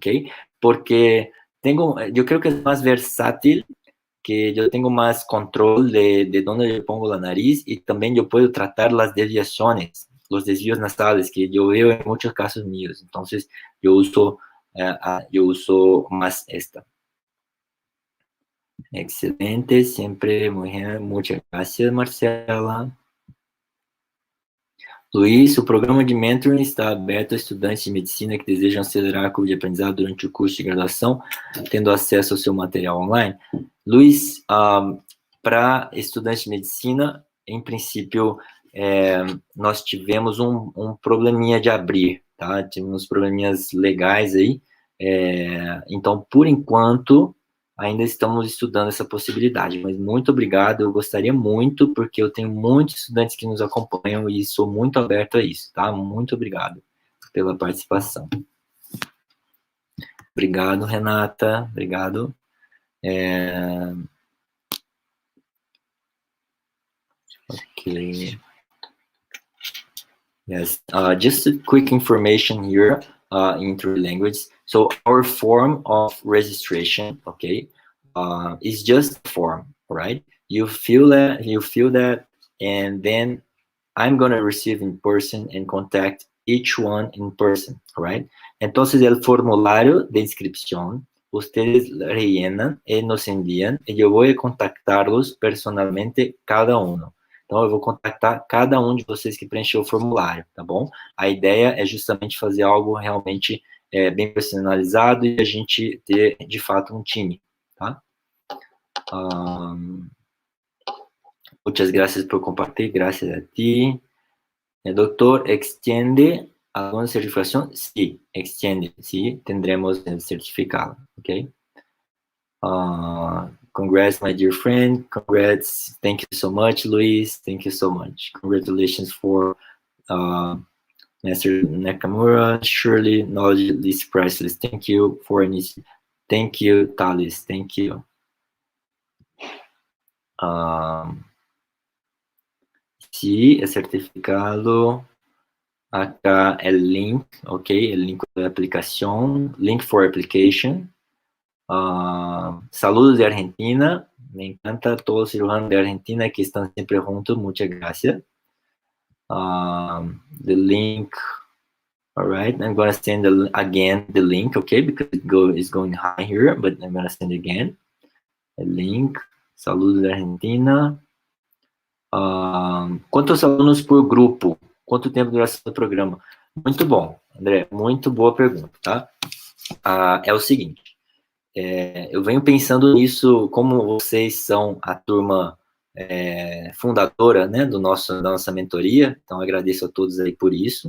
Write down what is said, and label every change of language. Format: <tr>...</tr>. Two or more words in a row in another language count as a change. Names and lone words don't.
<es>Porque yo creo que es más versátil, que yo tengo más control de dónde yo pongo la nariz y también yo puedo tratar las desviaciones, los desvíos nasales, que yo veo en muchos casos míos. Entonces, yo uso más esta. Excelente, siempre muy bien. Muchas gracias, Marcela.</es> <pt>Luiz, o programa de mentoring está aberto a estudantes de medicina que desejam acelerar a curva de aprendizado durante o curso de graduação, tendo acesso ao seu material online. Luiz, para estudantes de medicina, em princípio, nós tivemos um probleminha de abrir, tá? Tivemos probleminhas legais aí, então, por enquanto, ainda estamos estudando essa possibilidade, mas muito obrigado, eu gostaria muito, porque eu tenho muitos estudantes que nos acompanham e sou muito aberto a isso, tá? Muito obrigado pela participação. Obrigado, Renata, obrigado.</pt> <en>Okay. Yes, just a quick information here in three languages. So our form of registration, okay, is just a form, right? You fill that, and then I'm gonna receive in person and contact each one in person, right?</en> <es>Entonces el formulario de inscripción, ustedes rellenan y nos envían, y yo voy a contactarlos personalmente cada uno.</es> <pt>Então, eu vou contactar cada um de vocês que preencheu o formulário, tá bom? A ideia é justamente fazer algo realmente bem personalizado e a gente ter, de fato, um time, tá?</pt> <es>Muchas gracias por compartir, gracias a ti. El doctor, ¿extiende alguna certificación? Sí, extiende, sí, tendremos el certificado, ¿ok?</es> <en>Congrats, my dear friend. Congrats. Thank you so much, Luis. Thank you so much. Congratulations for Master Nakamura. Surely knowledge is priceless. Thank you for initiative. Thank you, Thales. Thank you.</en> <es>Sí, el certificado. Acá el link, ok, el link de la aplicación.</es> <en>Link for application.</en> <es>Saludos de Argentina, me encanta todos los cirujanos de Argentina que están siempre juntos, muchas gracias.</es> <en>The link, all right, I'm going to send again the link, okay, because it's going high here, but I'm going to send again the link.</en> <es>Saludos de Argentina.</es> <pt>Quantos alunos por grupo? Quanto tempo duração do programa? Muito bom, André, muito boa pergunta, tá? É o seguinte, eu venho pensando nisso, como vocês são a turma fundadora, né, da nossa mentoria, então agradeço a todos aí por isso.</pt>